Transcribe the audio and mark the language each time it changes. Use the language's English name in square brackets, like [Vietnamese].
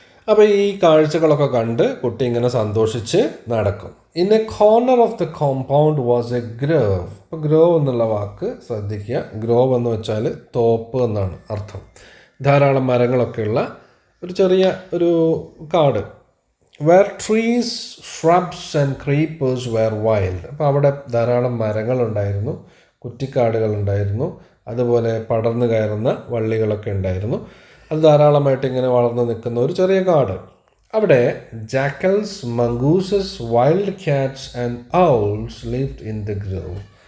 [Malayalam] അപ്പോൾ ഈ കാഴ്ചകളൊക്കെ കണ്ട് കുട്ടി ഇങ്ങനെ സന്തോഷിച്ച് നടക്കും. [English] In a corner of the compound was a grove. [Malayalam] അപ്പോൾ ഗ്രോവ് എന്നുള്ള വാക്ക് ശ്രദ്ധിക്കുക. ഗ്രോവ് എന്ന് വെച്ചാൽ തോപ്പ് എന്നാണ് അർത്ഥം. ധാരാളം മരങ്ങളൊക്കെയുള്ള ഒരു ചെറിയ ഒരു കാട്. [English] Where trees, shrubs and creepers were wild. [Malayalam] അപ്പോൾ അവിടെ ധാരാളം മരങ്ങളുണ്ടായിരുന്നു, കുറ്റിക്കാടുകളുണ്ടായിരുന്നു, അതുപോലെ പടർന്നു കയറുന്ന വള്ളികളൊക്കെ ഉണ്ടായിരുന്നു. അത് ധാരാളമായിട്ട് ഇങ്ങനെ വളർന്നു നിൽക്കുന്ന ഒരു ചെറിയ കാട്. അവിടെ [English] Jackals, mongooses, wild cats and owls lived in the grove.